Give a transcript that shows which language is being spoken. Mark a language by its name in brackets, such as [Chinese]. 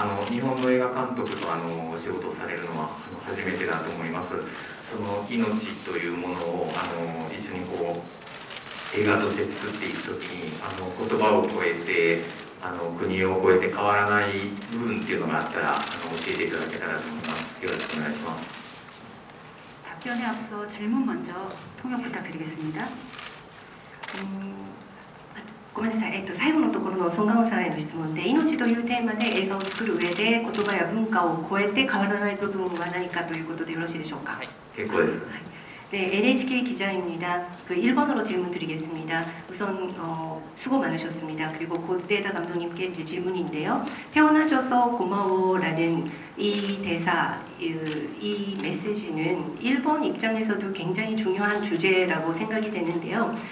[Japanese] 日本の映画監督とお仕事をされるのは初めてだと思います。その命というものを一緒にこう映画として作っていくときに言葉を超えて国を越えて変わらない部分っていうのがあったら教えていただけたらと思います。よろしくお願いします。 [Korean] 답변에 앞서 질문 먼저 통역 부탁드리겠습니다. [Japanese] ごめんなさい、最後のところのソン・ガンホさんへの質問で、命というテーマで映画を作る上で言葉や文化を超えて変わらない部分は何かということでよろしいでしょうか。はい、結構です。 [Korean] 네, NHK 기자입니다. 그 1번으로 질문 드리겠습니다. 우선 수고 많으셨습니다. 그리고 고레다 감독님께 이제 질문인데요. 태어나줘서 고마워라는 이 대사, 이 메시지는 일본 입장에서도 굉장히 중요한 주제라고 생각이 되는데요.